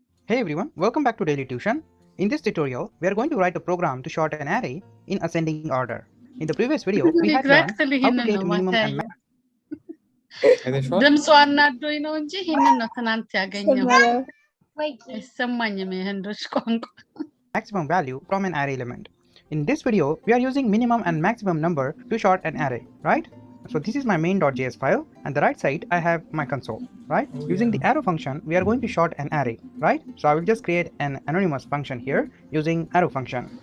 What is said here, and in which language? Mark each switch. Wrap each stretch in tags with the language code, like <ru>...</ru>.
<en>Hey everyone, welcome back to Daily Tuition. In this tutorial, we are going to write a program to sort an array in ascending order. In the previous video, we had learned how to get minimum and max.</en> <am>ድምጿ አናዶኝ ነው እንጂ ይሄንን ነው ትናንት ያገኘው። አይሰማኝም የህንዶች ቋንቋ።</am> <en>Maximum value from an array element. In this video, we are using minimum and maximum number to sort an array, right? So this is my main.js file, and the right side I have my console, right? Using the arrow function, we are going to sort an array, right? So I will just create an anonymous function here using arrow function.</en>